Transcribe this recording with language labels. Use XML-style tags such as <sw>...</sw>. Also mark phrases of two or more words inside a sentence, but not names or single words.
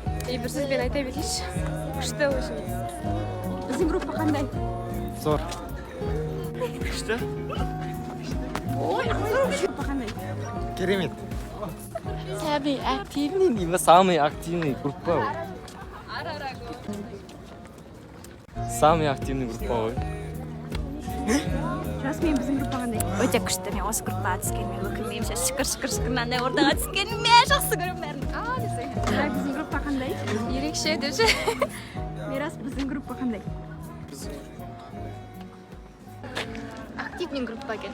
<kk>Bir сөзбен айта берейінші. Күшті очень. Біздің группа қандай? Зор. Күшті? Ой, группа қандай? Керемет.</kk> <ru>Самый активный. Самый активный группа. Самый активный группа ғой.</ru> <kk>Расымен біздің группа қандай? Өте күшті. Мен осы группаға түскеніме өкінбеймін. Шүкір мынандай ортаға түскеніме жақсы көремін бәрін. Біздің группа қандай? Ерекше деші. Мирас, біздің группа қандай?</kk> <ru>Активный группа екен.</ru>